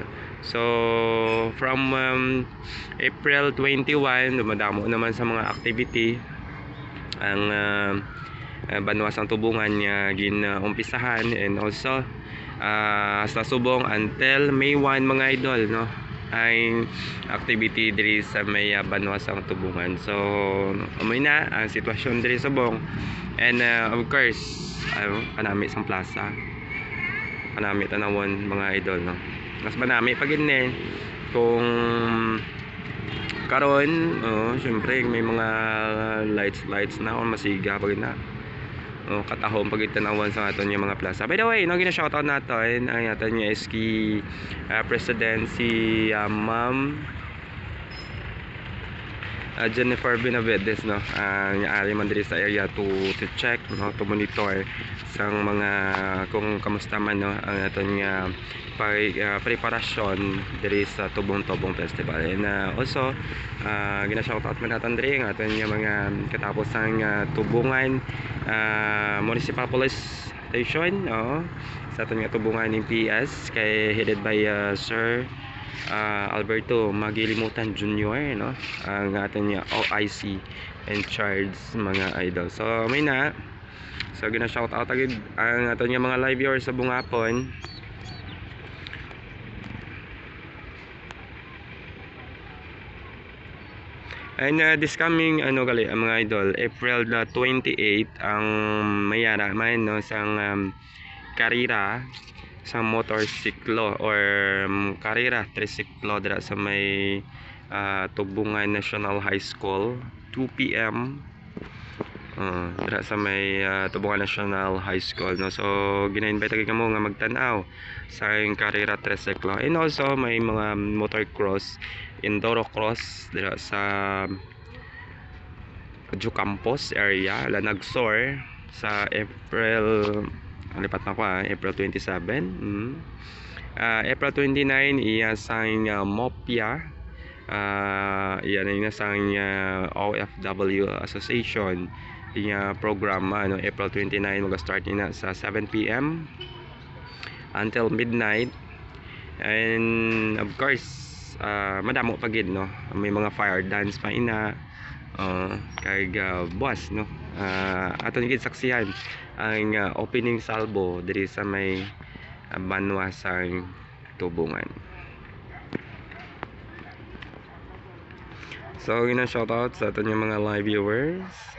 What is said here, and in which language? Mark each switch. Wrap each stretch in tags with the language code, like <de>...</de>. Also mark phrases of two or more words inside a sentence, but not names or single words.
<hil>So from April 21 dumadamo naman sa mga activity ang Banwasang Tubungan nga ginumpisahan</hil> <en>and also</en> <hil>sa subong until May 1 mga idol no ay activity diri sa may Banwasang Tubungan. So amoy na ang sitwasyon diri sa subong</hil> <en>and of course</en> <hil>kanami sang plaza kanami tanawon mga idol no. Mas manami pagid ni kung karon syempre may mga lights na on masiga pagid na katahom pagid tanawon sa aton nga mga plaza.</hil> <en>By the way</en> <hil>no gina-shoutout natin ang aton nga SK President si Ma'am Jennifer Benavides no ang ari man diri sa area</hil> <en>to check</en> <hil>no</hil> <en>to monitor</en> <hil>sang mga kung kamusta man no ang aton nga preparasyon diri sa Tubong-Tubong Festival.</hil> <en>And also</en> <hil>gina-shoutout man natin diri ang aton nga mga katapos ang Tubungan Municipal Police Station sa aton nga Tubungan ng PS kay</hil> <en>headed by</en> <hil>Sir Alberto Magilimutan Jr., no? Ang ating</hil> <en>OIC in charge</en> <hil>mga idol. So may na. So gina</hil> <en>shout out</en> <hil>agad ang ating mga</hil> <en>live viewers</en> <hil>sa bungapon.</hil> <en>And this coming</en> <hil>mga idol, April 28 ang mayara man no sang karira sa motorsiklo or karira trisiklo dira sa may Tubungan National High School 2 PM dira sa may Tubungan National High School, no. So gina-invite kamo nga magtan-aw sa karira trisiklo,</hil> <en>and also</en> <hil>may mga motocross,</hil> <en>enduro cross</en> <hil>dira sa Campus area Lanagsor sa April lipat na ko April 27. April 29 iya sang Mopia, iyan na sang OFW Association iya program April 29 mag-start na sa 7 PM</hil> <en>until midnight. And of course</en> <hil>madamo pagid, no, may mga</hil> <en>fire dance</en> <hil>pa ina kay boss, no. Aton gid saksihan ang</hil> <en>opening salvo</en> <hil>diri sa may Banwa sang Tubungan. So gina shout out sa aton mga</hil> <en>live viewers.</en>